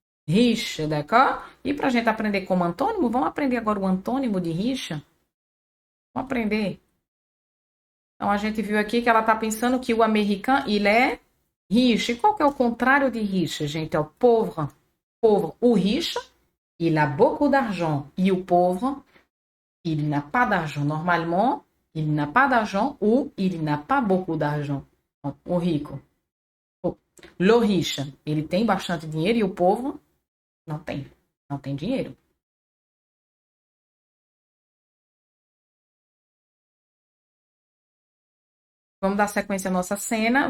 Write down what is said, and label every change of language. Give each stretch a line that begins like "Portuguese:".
French: Riche, d'accord?
Portuguese: E pra gente aprender como antônimo, vamos aprender agora o antônimo de riche? Vamos aprender. Então, a gente viu aqui que ela tá pensando que o americano, ele é riche. E qual que é o contrário de riche, gente?
French: É o pauvre. Pauvre. O riche, il a beaucoup d'argent.
Portuguese: E o
French: pauvre, il n'a pas d'argent. Normalement, il n'a pas d'argent ou il n'a pas beaucoup d'argent.
Portuguese: O rico. Le riche, ele tem bastante dinheiro e o povo não tem. Não tem dinheiro. Vamos dar sequência à nossa cena.